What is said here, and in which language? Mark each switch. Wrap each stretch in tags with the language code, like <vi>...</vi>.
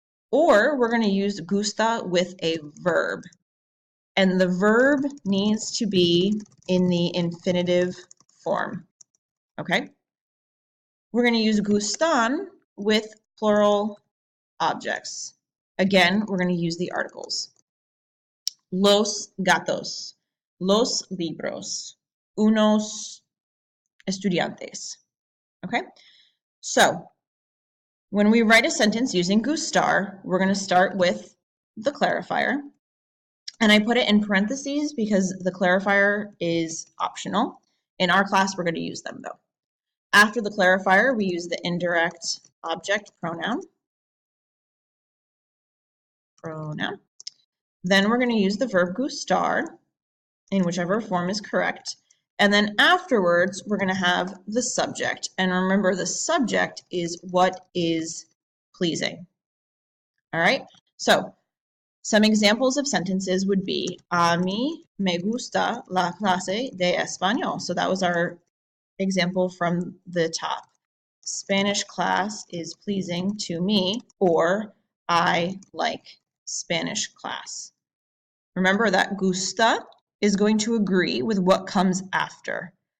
<en>Or we're going to use gusta with a verb. And the verb needs to be in the infinitive form. Okay? We're going to use gustan with plural objects. Again, we're going to use the articles.</en> <es>Los gatos, los libros, unos estudiantes.</es> <en>Okay? So, when we write a sentence using gustar, we're going to start with the clarifier. And I put it in parentheses because the clarifier is optional. In our class, we're going to use them though. After the clarifier, we use the indirect object pronoun. Then we're going to use the verb gustar in whichever form is correct. And then afterwards, we're going to have the subject. And remember, the subject is what is pleasing. All right? So some examples of sentences would be,</en> <es>a mí me gusta la clase de español.</es> <en>So that was our example from the top. Spanish class is pleasing to me, or I like Spanish class. Remember that gusta is going to agree with what comes after.</en>